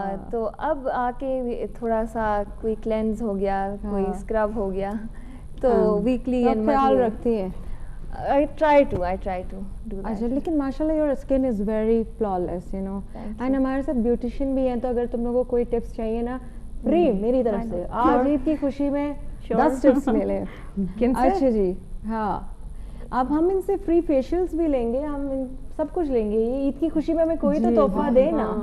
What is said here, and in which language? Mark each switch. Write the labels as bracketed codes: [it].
[ur] تو اب آ کے تھوڑا سا کوئی کلینز ہو گیا, کوئی اسکرب ہو گیا, تو ویکلی خیال رکھتی ہیں. [en] I try to do that. [ur] اچھا, لیکن ماشاءاللہ [en] your skin is very flawless, you know. [ur] And ہمارے ساتھ بیوٹیشین بھی ہیں, تو اگر تم لوگوں کو کوئی ٹپس چاہیے نا, فری میری طرف سے, آج عید کی خوشی میں 10 ٹپس لے لیں. اچھا جی, ہاں, اب ہم ان سے فری فیشیلز بھی لیں گے, ہم سب کچھ لیں گے. یہ عید کی خوشی میں ہمیں کوئی تو تحفہ دے نا.